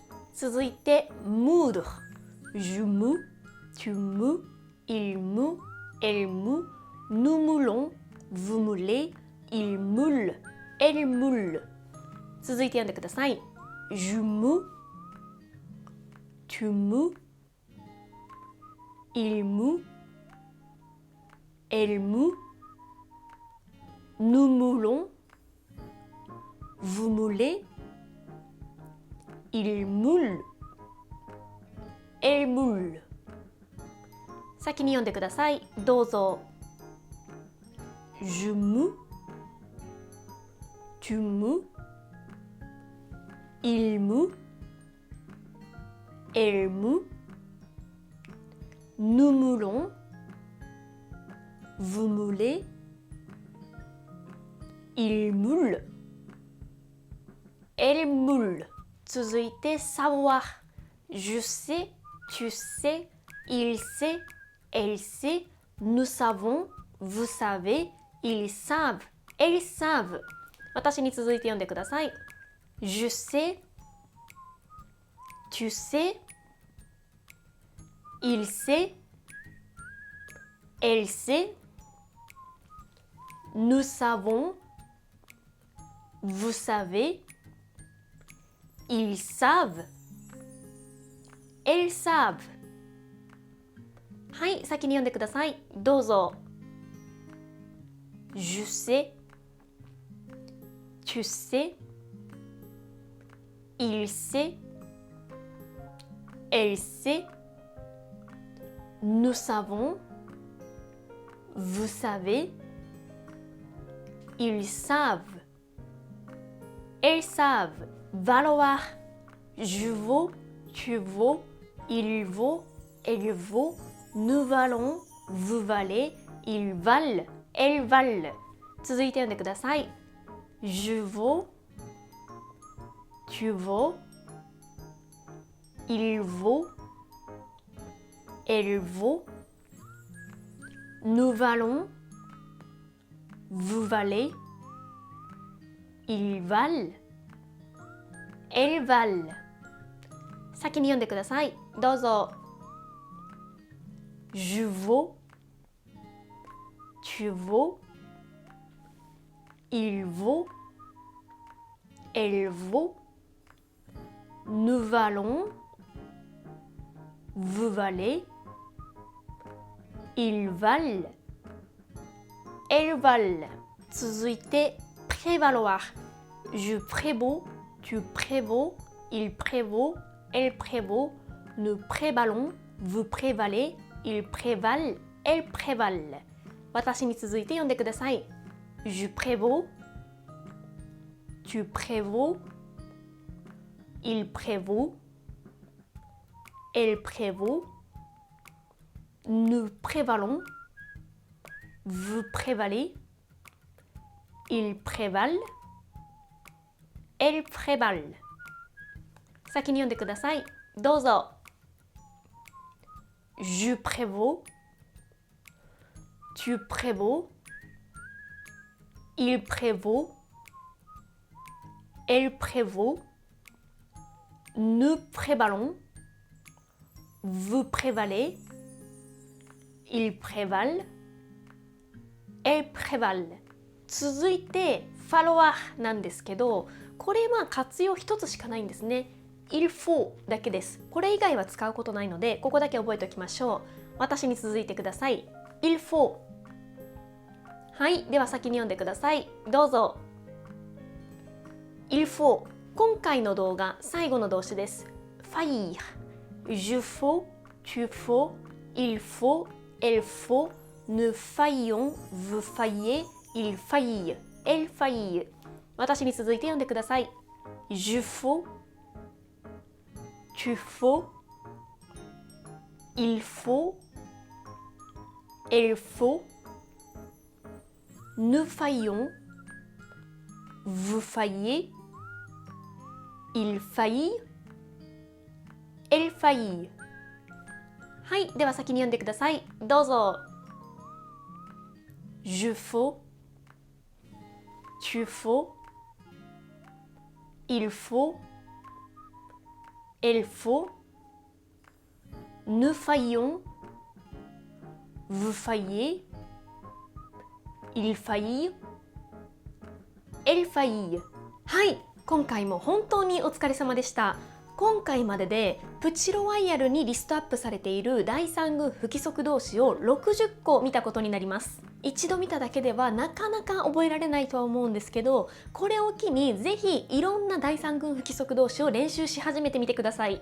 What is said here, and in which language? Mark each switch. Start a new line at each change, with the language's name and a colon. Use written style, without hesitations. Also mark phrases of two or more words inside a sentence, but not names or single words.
French: 続いて、moudre。Je moue, tu moues, il moue, elle moue, nous moulons, vous moulez, il moule, elle moule。
Japanese: 続いて読んでください。
French: Je moue, tu moues, il moue, elle moue, nous moulons, vous moulez, il moule, elle moule。
Japanese: 先に読んでください。
French: どうぞ。Je moue, tu moues, il moue, elle moue, nous moulons, vous moulez, il moule, elle moule。続いて、savoir。Je sais, tu sais, il sait, elle sait, nous savons, vous savez, ils savent, elles savent。
Japanese: 私に続いて読んでください。
French: Je sais, tu sais, il sait, elle sait, nous savons, vous savez, ils savent, elles savent。
Japanese: はい、先に読んでください。
French: どうぞ。Je sais, tu sais, il sait, elle sait, nous savons, vous savez, ils savent, elles savent。valoir。Je vaux, tu vaux, il vaut, elle vaut, nous valons, vous valez, ils valent, elles valent。
Japanese: 続いて読んでください。
French: Je vaux, tu vaux, il vaut, elle vaut, nous valons, vous valez, ils valent, elles valent。
Japanese: 先に読んでください。
French: どうぞ。Je vaux, tu vaux, il vaut, elle vaut, nous valons, vous valez, ils valent, elles valent。続いて、prévaloir。Je prévaux, tu prévaux, il prévaut, elle prévaut, nous prévalons, vous prévalez, ils prévalent, elles prévalent。
Japanese: 私に続いて読んでください。
French: Je prévaux, tu prévaux, il prévaut, elle prévaut, nous prévalons, vous prévalez, ils prévalent, elles prévalent。
Japanese: 先に読んでください。
French: どうぞ。Je prévaux, tu prévaux, il prévaut, elle prévaut, nous prévalons, vous prévalez, ils prévalent, elles prévalent。
Japanese: 続いてファロワーなんですけど、これは活用一つしかないんですね。
French: il faut
Japanese: だけです。これ以外は使うことないので、ここだけ覚えておきましょう。私に続いてください。
French: il faut。
Japanese: はい、では先に読んでください。どうぞ。
French: il faut
Japanese: 今回の動画最後の動詞です。
French: faillir je faut tu faut il faut elle faut nous faillions vous failliez il faillit elle faillit
Japanese: 私に続いて読んでください。
French: je faut tu faut il faut elle faut nous faillions vous failliez il faillit elle faillit
Japanese: はい、では先に読んでください。
French: どうぞ。Je faut tu faut il faut elle faut nous faillions vous failliez il faillit elle faillit
Japanese: はい、今回も本当にお疲れ様でした。今回まででプチロワイヤルにリストアップされている第三群不規則動詞を60個見たことになります。一度見ただけではなかなか覚えられないとは思うんですけど、これを機にぜひいろんな第三群不規則動詞を練習し始めてみてください。